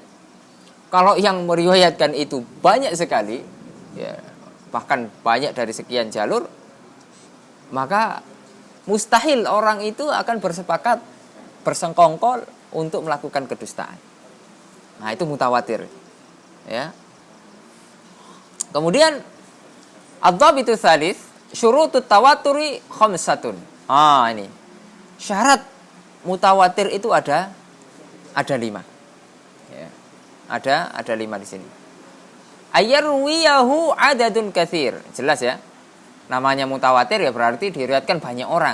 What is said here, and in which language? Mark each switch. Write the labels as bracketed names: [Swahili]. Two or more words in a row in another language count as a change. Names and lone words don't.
[Indonesian] Kalau yang meriwayatkan itu banyak sekali, ya, bahkan banyak dari sekian jalur, maka mustahil orang itu akan bersepakat bersengkongkol untuk melakukan kedustaan. Nah, itu mutawatir. Ya. Kemudian [Arabic] الضابط الثالث شروط التواتر خمسة. [Indonesian] Ini. Syarat mutawatir itu ada 5. Ya. Ada 5 di sini. [Arabic] أن يرويه عدد كثير. [Indonesian] Jelas ya. Namanya mutawatir ya berarti diriwayatkan banyak orang.